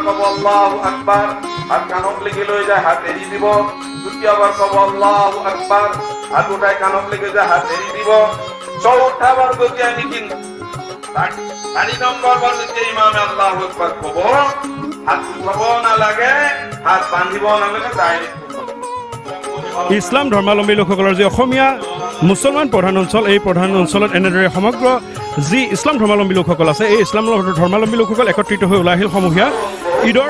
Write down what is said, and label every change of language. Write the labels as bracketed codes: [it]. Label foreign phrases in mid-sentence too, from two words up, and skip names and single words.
[as] কব [ar] الله أكبر [as] হাত কাণত লাগি লৈ যায় হাত এৰি দিব তৃতীয়বাৰ কব [ar] الله أكبر [as] হাত উঠাই কাণত লাগি যায় হাত এৰি দিব চৌথাবাৰ গতি আমি কিন্তু 4 নম্বৰ বাৰ যেতিয়া ইমামে [ar] الله أكبر [as] কব হাত উঠাব নালাগে হাত বান্ধিব নালাগে ডাইৰেক্ট ইছলাম ধৰ্মাৱলম্বী লোকসকলৰ যি অসমীয়া মুছলমান প্ৰধান অঞ্চল এই প্ৰধান অঞ্চলত এনেদৰে সমগ্ৰ যি ইছলাম ধৰ্মাৱলম্বী লোকসকল আছে এই ইছলাম ধৰ্মাৱলম্বী লোকসকল একত্ৰিত হৈ ওলাই আহিল সমূহীয়া ঈদৰ